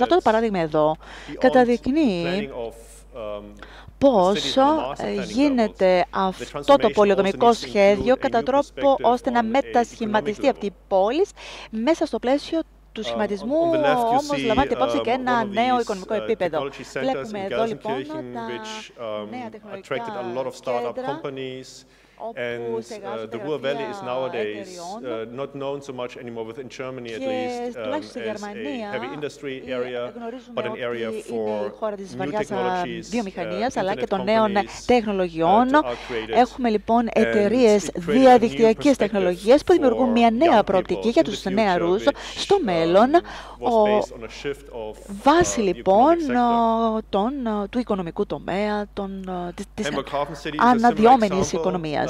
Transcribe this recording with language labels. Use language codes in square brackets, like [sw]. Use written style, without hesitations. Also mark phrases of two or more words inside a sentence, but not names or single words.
[el] Αυτό το παράδειγμα εδώ καταδεικνύει πώς γίνεται αυτό το πολεοδομικό σχέδιο κατά τρόπο ώστε να μετασχηματιστεί αυτή η πόλη μέσα στο πλαίσιο του σχηματισμού, όμως λαμβάνεται υπόψη και ένα νέο οικονομικό επίπεδο. Βλέπουμε εδώ λοιπόν τα νέα τεχνολογικά κέντρα, [en] And the Ruhr Valley is nowadays not known so much anymore within Germany, at least, as a heavy industry area, but an area for new technologies, [el] αλλά και των [en] internet [el] νέων [en] companies [el] τεχνολογιών. [en] that are created. [el] Έχουμε λοιπόν εταιρείες διαδικτυακής τεχνολογίας που δημιουργούν μια νέα προοπτική για τους νεαρούς στο μέλλον, βάσει λοιπόν του οικονομικού τομέα, της αναδυόμενης οικονομίας.